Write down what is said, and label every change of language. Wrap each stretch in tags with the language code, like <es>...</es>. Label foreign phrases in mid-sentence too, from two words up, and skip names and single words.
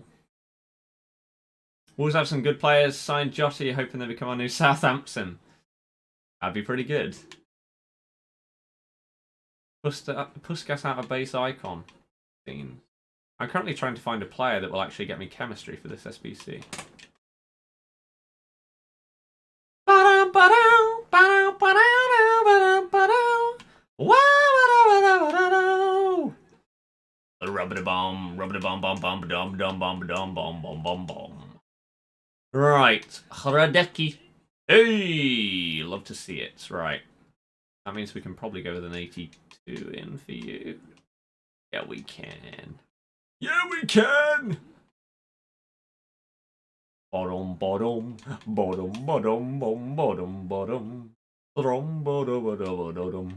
<en>Wolves have some good players. Signed Jotty, hoping they become our new Southampton. That'd be pretty good. Puskas out of base icon. I'm currently trying to find a player that will actually get me chemistry for this SBC. Ba-dum, ba-dum, ba-dum, ba-dum, ba-dum. Rub-a-da-bum, rub-a-da-bum, bum, bum, dum, dum, bum, dum, bum, bum, bum, bum. Right, Hradecki. Hey, love to see it. Right, that means we can probably go with an 82 in for you. Yeah, we can. Yeah, we can. Bottom, bottom, bottom, bottom, bottom, bottom, bottom, bottom, bottom, bottom.</en>